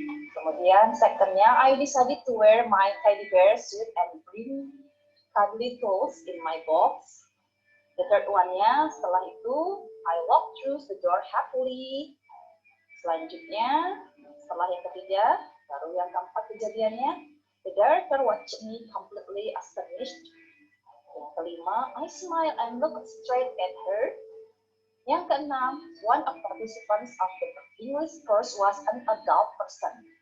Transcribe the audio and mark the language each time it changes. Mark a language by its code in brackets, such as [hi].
[id] Kemudian [en] second-nya, I decided to wear my teddy bear suit and bring cuddly clothes in my box. The third one-nya, [id] setelah itu, [en] I walked through the door happily. [id] Selanjutnya, setelah yang ketiga, baru yang keempat kejadiannya, [en] the director watched me completely astonished. [id] Yang kelima, [en] I smiled and looked straight at her. [id] Yang keenam, [en] one of participants of the English course was an adult person.